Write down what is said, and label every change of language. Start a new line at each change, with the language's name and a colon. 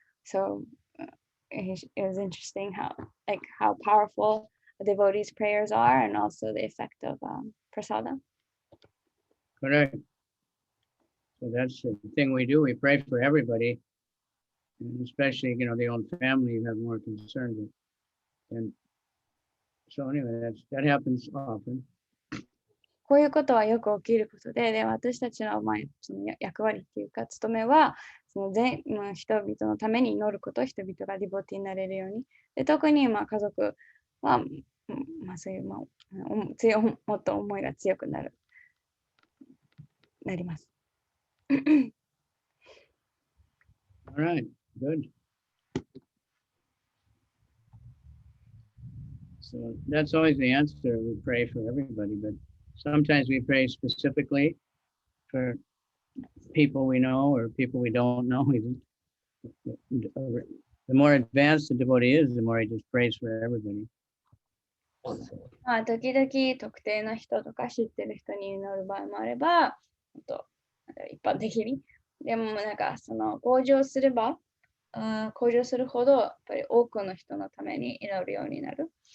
English: So it was interesting how powerful a devotee's prayers are, and also the effect of prasadam. Correct. So that's the thing we do. We pray for everybody, and especially, the own family you have more concern with. And so anyway, that happens often.
Japanese: こういうことはよく起きることで、私たちの、その役割っていうか、務めは、その人々のために祈ること、人々がディボティになれるように。で、特に家族は、そういう、もっと思いが強くなります。
English: All right, good. So that's always the answer. We pray for everybody, but sometimes we pray specifically for people we know or people we don't know even. The more advanced the devotee is, the more he just prays for everybody.
Japanese: 時々特定の人とか知ってる人に祈る場合もあれば、一般的に。でもその向上するほどやっぱり多くの人のために祈るようになる。